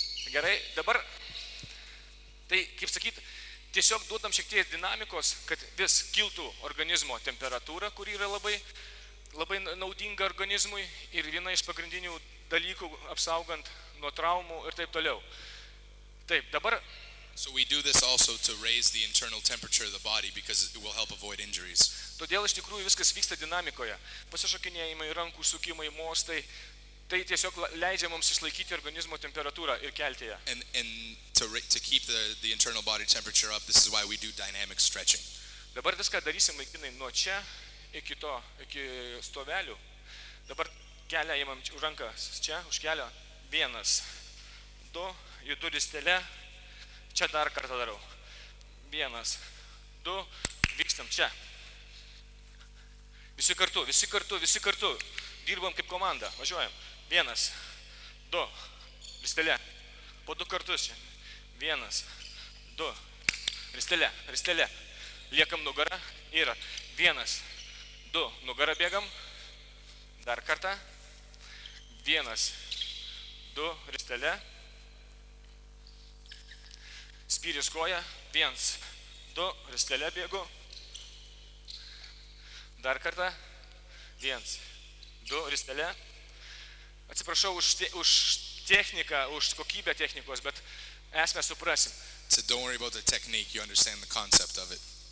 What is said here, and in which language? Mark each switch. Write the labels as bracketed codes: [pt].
[lt] Gerai, dabar, tai kaip sakyti, tiesiog duodam šiek tiek dinamikos, kad vis kiltų organizmo temperatūra, kuri yra labai naudinga organizmui ir viena iš pagrindinių dalykų apsaugant nuo traumų ir taip toliau. Taip, dabar. [en] So we do this also to raise the internal temperature of the body because it will help avoid injuries. [lt] Todėl iš tikrųjų viskas vyksta dinamikoje. Pasišokinėjimai, rankų sukimai, mostai, Tai tiesiog leidžia mums išlaikyti organizmo temperatūrą ir kelti ją. [en] And to keep the internal body temperature up, this is why we do dynamic stretching. [lt] Dabar viską darysim vaikinai nuo čia iki stovelių. Dabar kelią įmam už ranką čia, už kelią. 1, 2, judu ristele. Čia dar kartą darau. 1, 2, vykstam čia. Visi kartu. Dirbam kaip komanda, važiuojam. 1, 2, ristele. Po 2 kartus čia. 1, 2, ristele. Liekam nugarą. Yra 1, 2, nugarą bėgam. Dar kartą. 1, 2, ristele. Spyris koja. 1, 2, ristele bėgu. Dar kartą. 1, 2, ristele. Atsiprašau už techniką, už kokybę technikos, bet esmę suprasim. [en] So don't worry about the technique, you understand the concept of it.